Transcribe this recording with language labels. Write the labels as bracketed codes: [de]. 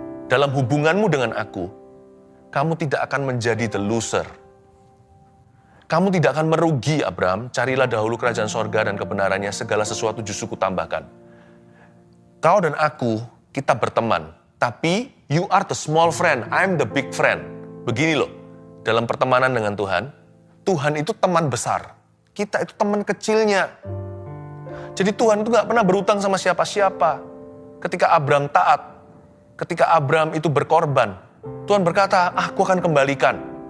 [id] Dalam hubunganmu dengan aku, kamu tidak akan menjadi [en] the loser. [id] Kamu tidak akan merugi, Abram. Carilah dahulu kerajaan sorga dan kebenarannya, segala sesuatu justru kutambahkan. Kau dan aku, kita berteman. Tapi, [en] you are the small friend, I'm the big friend. [id] Begini loh, dalam pertemanan dengan Tuhan, Tuhan itu teman besar. Kita itu teman kecilnya. Jadi Tuhan itu gak pernah berutang sama siapa-siapa. Ketika Abram taat, ketika Abram itu berkorban, Tuhan berkata, aku akan kembalikan.